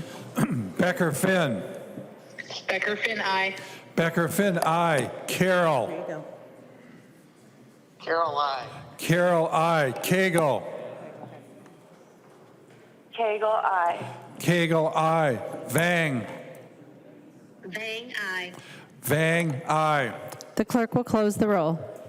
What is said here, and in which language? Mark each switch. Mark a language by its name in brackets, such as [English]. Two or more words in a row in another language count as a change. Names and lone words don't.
[English] Becker-Finn. Becker-Finn, aye. Becker-Finn, aye. Carroll. There you go. Carroll, aye. Carroll, aye. Cagle. Cagle, aye. Cagle, aye. Vang. Vang, aye. Vang, aye. The clerk will close the roll.